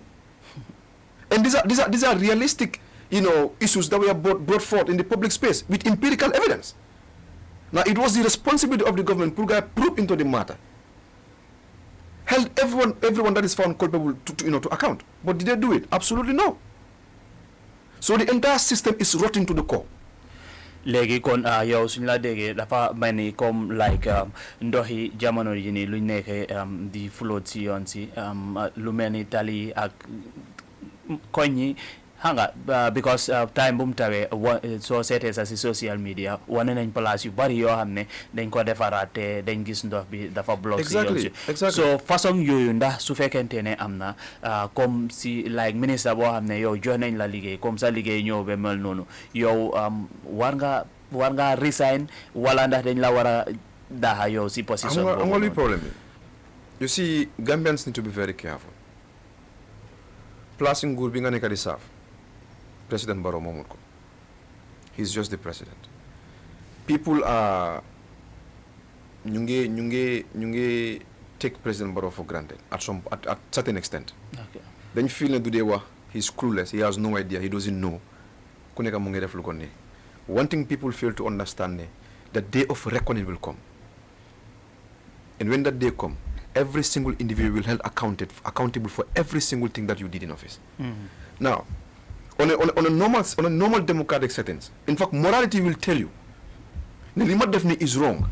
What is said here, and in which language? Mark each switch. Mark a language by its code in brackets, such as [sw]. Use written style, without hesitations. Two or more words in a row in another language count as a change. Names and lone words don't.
[en] And these are realistic, issues that were brought forth in the public space with empirical evidence. Now, it was the responsibility of the government to probe into the matter, held everyone that is found culpable to account. But did they do it? Absolutely no. So the entire system is rotten to the core. [wo] Legi kon yow suñ la déggee dafa mel ni comme like ndoxi jamono ji ni luñ nekkee di float si yoon si lu mel ni tali ak koñ yi hanga because time bu mu tawee soo seetee sa si [en] social media [wo] wane nañ place yu bari yoo xam ne dañ ko defaraat te dañ gis ndox bi dafa block si yoon si so façon yooyu ndax su fekkente ne am na comme si like ministre boo xam ne yow jox nañ la liggéey comme sa liggéey ñëw ba mel noonu yow war nga resign wala ndax dañ la war a daaxa yow si position boobu am nga luy problème bi [en] you see Gambians need to be very careful [wo] place nguur bi nga nekk di saaf President Barrow momut ko. [en] He's just the president. People are ñu take President Barrow for granted at certain extent. Okay. Then you feel that he's clueless, he has no idea, he doesn't know. [wo] Ku nekk mu ngi def lu ko ne. [en] One thing people fail to understand the day of reckoning will come. And when that day comes, every single individual will be held accountable for every single thing that you did in office. Now, on a normal democratic settings, in fact, morality will tell you, the limit definitely is wrong.